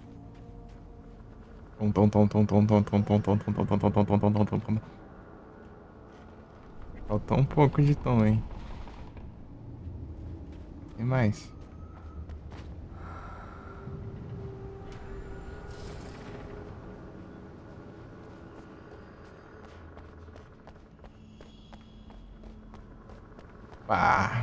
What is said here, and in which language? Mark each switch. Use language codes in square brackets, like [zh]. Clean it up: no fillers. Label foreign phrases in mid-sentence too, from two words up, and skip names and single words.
[pt] Tom, tom, tom, tom, tom, tom, tom, tom, tom, tom, tom, tom, tom, tom, tom, tom, tom, tom, tom. Faltou um pouco de tom, hein? E mais? Pá.